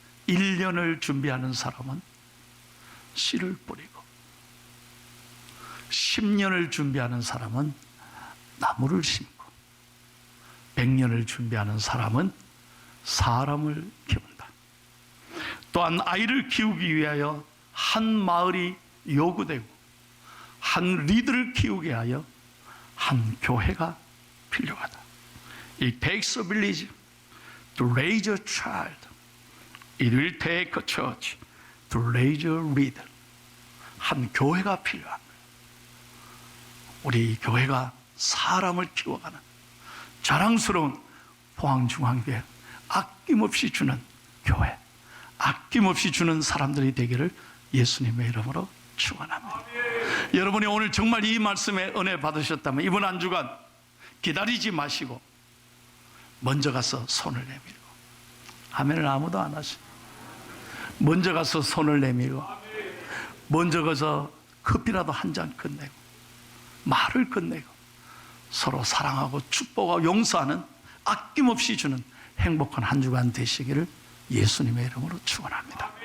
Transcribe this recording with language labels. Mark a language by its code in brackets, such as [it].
[ko] 1년을 준비하는 사람은 씨를 뿌리고 10년을 준비하는 사람은 나무를 심고 100년을 준비하는 사람은 사람을 키운다. 또한 아이를 키우기 위하여 한 마을이 요구되고 한 리더를 키우게 하여 한 교회가 필요하다. [en] It takes a village to raise a child. It will take a church to raise a leader. [ko] 한 교회가 필요합니다. 우리 교회가 사람을 키워가는 자랑스러운 포항중앙교회, 아낌없이 주는 교회, 아낌없이 주는 사람들이 되기를 예수님의 이름으로 축원합니다. 여러분이 오늘 정말 이 말씀에 은혜 받으셨다면 이번 한 주간 기다리지 마시고 먼저 가서 손을 내밀고, 아멘을 아무도 안 하시고 먼저 가서 손을 내밀고 먼저 가서 커피라도 한 잔 끝내고 말을 끝내고 서로 사랑하고 축복하고 용서하는, 아낌없이 주는 행복한 한 주간 되시기를 예수님의 이름으로 축원합니다.